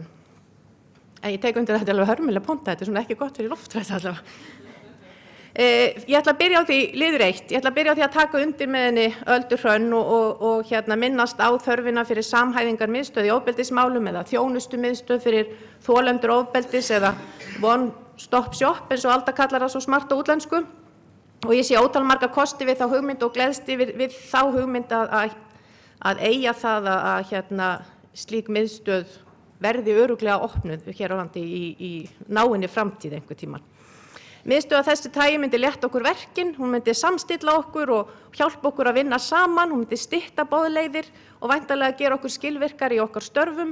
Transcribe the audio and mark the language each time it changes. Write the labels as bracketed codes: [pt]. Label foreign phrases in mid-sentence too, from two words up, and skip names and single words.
[is] En ég tek undir þetta alveg hörmulega ponta, þetta er svona ekki gott fyrir loftrætt allavega. Ég ætla að byrja á því liður 1. Ég ætla að byrja á því að taka undir með henni Öldu Hrönn og minnast á þörfina fyrir samhæfingarmiðstöð í ofbeldismálum eða þjónustumiðstöð fyrir þolendur ofbeldis eða [en] one stop shop [is] eins og Alda kallar það svo smart á útlensku. Og ég sé ótal marga kosti við þá hugmynd og gleðst við þá hugmynd að eiga það að slík miðstöð verði örugglega opnuð hér á landi í náinni framtíð einhvern tímann. Miðstöð af þessi tagi myndi létta okkur verkin, hún myndi samstilla okkur og hjálpa okkur að vinna saman, hún myndi stytta boðleiðir og væntanlega gera okkur skilvirkar í okkar störfum.